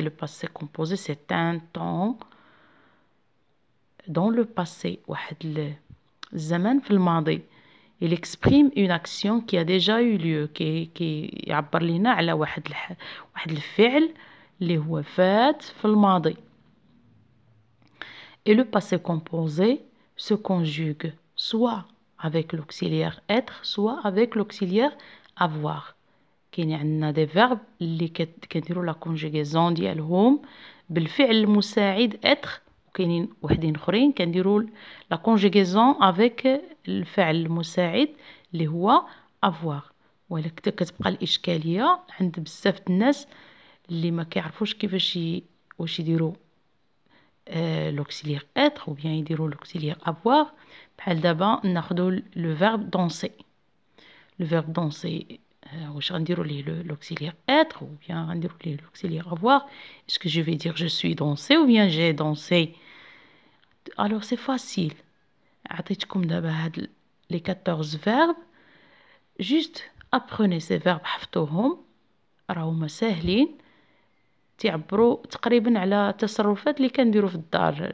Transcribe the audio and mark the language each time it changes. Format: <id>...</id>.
<fr>لو باسي كومبوزي سي ان طون دون لو باسي،</fr> <ar>واحد الزمن في الماضي.</ar> <fr>il exprime une action qui a déjà eu lieu،</fr> <ar>كي يعبر لنا على واحد الفعل اللي هو فات في الماضي.</ar> <fr>et le passé composé se conjugue soit avec l'auxiliaire être soit avec l'auxiliaire avoir.</fr> <ar>كاين عندنا دي فيرب اللي كنديروا لا كونجوغيزون ديالهم بالفعل المساعد être، وكاينين وحدين اخرين كنديروا لا كونجوغيزون افيك الفعل المساعد اللي هو avoir. ولكن كتبقى الاشكاليه عند بزاف الناس اللي ما كيعرفوش كيفاش واش يديروا</ar> <fr>l'auxiliaire être ou bien</fr> <ar>يديروا</ar> <fr>l'auxiliaire avoir.</fr> <ar>بحال دابا ناخذوا لو فيرب danser. لو فيرب danser واش غنديروا ليه</ar> <fr>l'auxiliaire être ou bien</fr> <ar>غنديروا ليه</ar> <fr>l'auxiliaire avoir. est-ce que je vais dire je suis dansé</fr> <ar>ou bien</ar> <fr>j'ai dansé؟ alors c'est facile.</fr> <ar>عطيتكم دابا هاد</ar> <fr>les 14 verbes، juste apprenez ces verbes،</fr> <ar>حفظوهم، راهما ساهلين، تعبروا تقريبا على التصرفات اللي كنديروا في الدار.</ar>